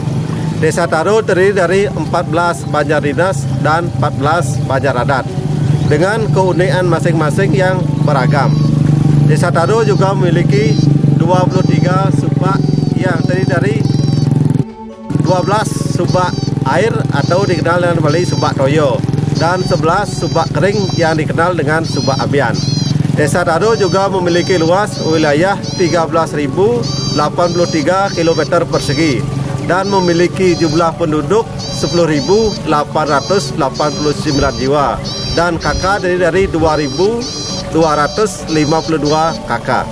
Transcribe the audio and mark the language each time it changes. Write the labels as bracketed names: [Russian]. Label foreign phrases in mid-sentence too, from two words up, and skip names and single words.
[Indonesian] Desa Taro terdiri dari 14 banjar dinas dan 14 banjar adat dengan keunikan masing-masing yang beragam. Desa Taro juga memiliki 23 subak yang terdiri dari 12 subak air atau dikenal dengan Bali subak toyo dan 11 subak kering yang dikenal dengan subak abian. Desa Taro juga memiliki luas wilayah 13.083 km persegi dan memiliki jumlah penduduk 10.889 jiwa dan kakak dari 2.252 kakak.